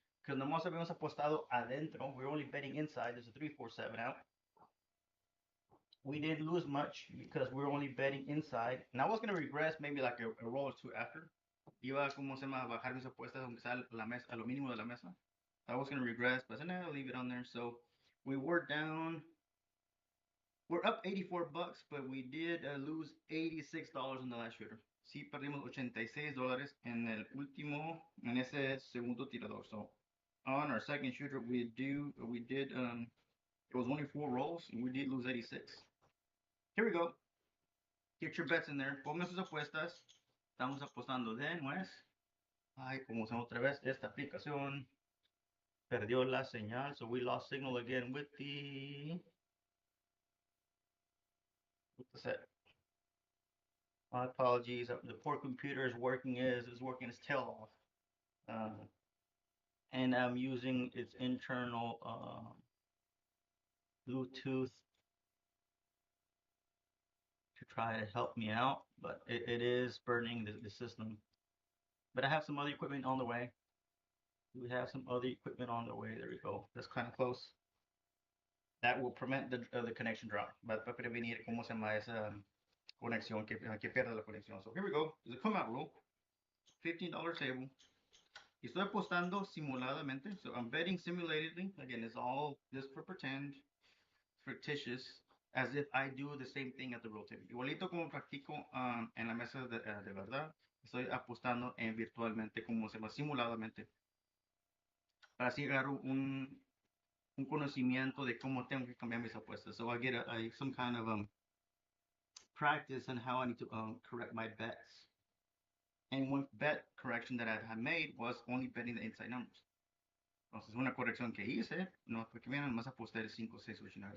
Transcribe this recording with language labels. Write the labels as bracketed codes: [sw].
[en] Because [es] nomás habíamos apostado adentro. [en] We were only betting inside. There's a 347 out. We didn't lose much because we were only betting inside. And I was going to regress maybe like a roll or two after. [es] Iba como se llama bajar mis apuestas aunque sea la mesa, a lo mínimo de la mesa. [en] I was going to regress, but I said, nah, I'll leave it on there. So We were down. We're up 84 bucks, but we did lose $86 in the last shooter. [es] Sí, perdimos $86 en el último, en ese segundo tirador. [en] So on our second shooter, we did it was only 4 rolls, and we did lose 86. Here we go. Get your bets in there. [es] Pongan sus apuestas. Estamos apostando de nuez. Ay, como se otra vez, esta aplicación perdió la señal, [en] so we lost signal again with the set. My apologies. The poor computer is working working its tail off, and I'm using its internal Bluetooth to try to help me out, but it is burning the system. But I have some other equipment on the way. We have some other equipment on the way. There we go. That's kind of close. That will prevent the connection drop. [es] Va a prevenir cómo se llama esa conexión que pierda la conexión. [en] So here we go. There's a come out rule. $15 table. [es] Y estoy apostando simuladamente. [en] So I'm betting simulatedly. Again, it's all just for pretend, fictitious, as if I do the same thing at the real table. [es] Igualito como practico en la mesa de verdad. Estoy apostando en virtualmente, como se llama, simuladamente. Para así agarro un conocimiento de cómo tengo que cambiar mis apuestas. [en] So I get some kind of practice on how I need to correct my bets. And one bet correction that I had made was only betting the inside numbers. [es] Entonces, una corrección que hice, no fue que más aposté de 5, 6, 8, 9.